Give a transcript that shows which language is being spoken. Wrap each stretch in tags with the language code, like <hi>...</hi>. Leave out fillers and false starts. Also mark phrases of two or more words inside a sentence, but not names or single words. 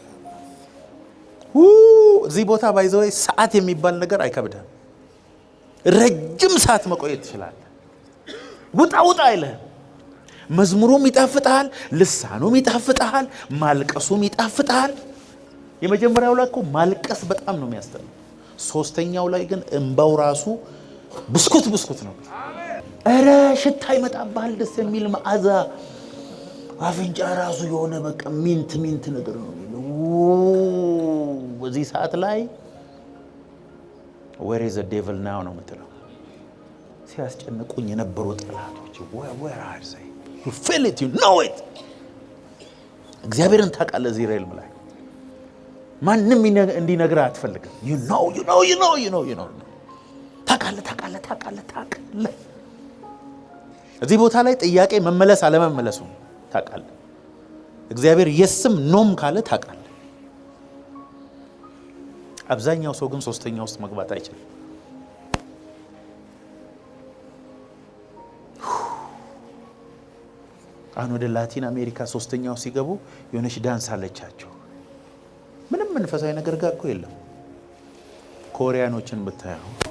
<am>እዚህ ቦታ ባይዘው ሰዓት የሚባል ነገር አይከብድም። ረጅም ሰዓት መቆየት ትችላለህ። ውጣ አይልህም። መዝሙሩም ይጣፍጣል፣ ልሳኑም ይጣፍጣል፣ ማልቀሱም ይጣፍጣል። የመጀመሪያው ላይ እኮ ማልቀስ በጣም ነው የሚያስጠላው። ሶስተኛው ላይ ግን እንባው ራሱ ብስኩት ነው። እረ ሽታ ይመጣብሃል፣ ደስ የሚል መዓዛ። አፍንጫ ራሱ የሆነ በቃ ሚንት ነገር ነው። በዚህ ሰዓት ላይ</am> <en>where is the devil now</en> <am>ነው የምትለው። ሲያስጨንቁኝ የነበሩ ጠላቶች</am> <en>where are they? you feel it, you know it።</en> <am>እግዚአብሔርን ታውቃለህ። እዚህ ሬልም ላይ ማንም እንዲነግርህ አትፈልግም።</am> <en>you know</en> <am>ታውቃለህ። እዚህ ቦታ ላይ ጥያቄ መመለስ አለመመለሱ ታውቃለህ። እግዚአብሔር የስም ኖም ካለ ታውቃለህ። አብዛኛው ሰው ግን ሶስተኛ ውስጥ መግባት አይችልም። አሁን ወደ ላቲን አሜሪካ ሶስተኛው ሲገቡ የሆነች ዳንስ አለቻቸው። ምንም መንፈሳዊ ነገር ጋር እኮ የለም። ኮሪያኖችን ብታየው</am>